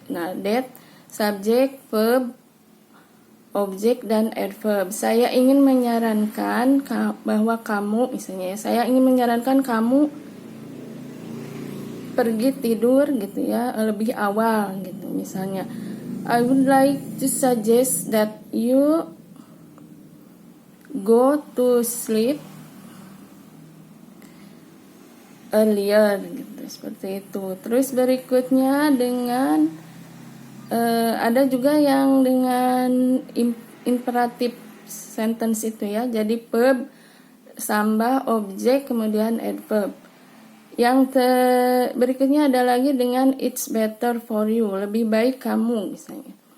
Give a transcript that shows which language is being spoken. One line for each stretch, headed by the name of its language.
Indonesian: Nah, that subjek, verb, objek dan adverb. Saya ingin menyarankan bahwa kamu, misalnya ya, saya ingin menyarankan kamu pergi tidur gitu ya lebih awal gitu. Misalnya
English: I would like to suggest that you go to sleep earlier
Indonesian: gitu, seperti itu. Terus berikutnya dengan ada juga yang dengan imperatif sentence itu ya. Jadi verb tambah objek kemudian adverb. Yang berikutnya ada lagi dengan
English: it's better for you,
Indonesian: lebih baik kamu misalnya.